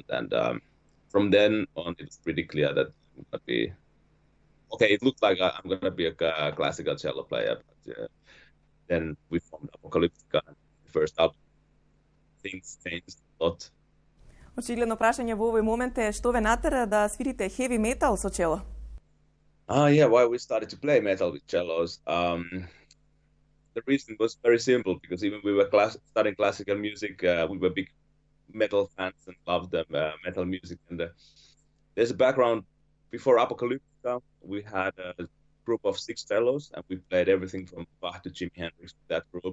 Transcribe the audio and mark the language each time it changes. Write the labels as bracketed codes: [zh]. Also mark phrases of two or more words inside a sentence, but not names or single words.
[en] And from then on, it was pretty clear that I'm going to be... Okay, it looked like I'm going to be a classical cello player, but then we formed Apokaliptika, the first album. Things changed a lot. [mk] Очигледно прашање во овој момент е што ве натера да свирите [en] heavy metal [mk] со чело? [en] Yeah, why we started to play metal with cellos. The reason was very simple, because even we were studying classical music, we were big metal fans and loved metal music. And there's a background. Before Apokaliptika, we had a group of 6 cellos, and we played everything from Bach to Jimi Hendrix with that group.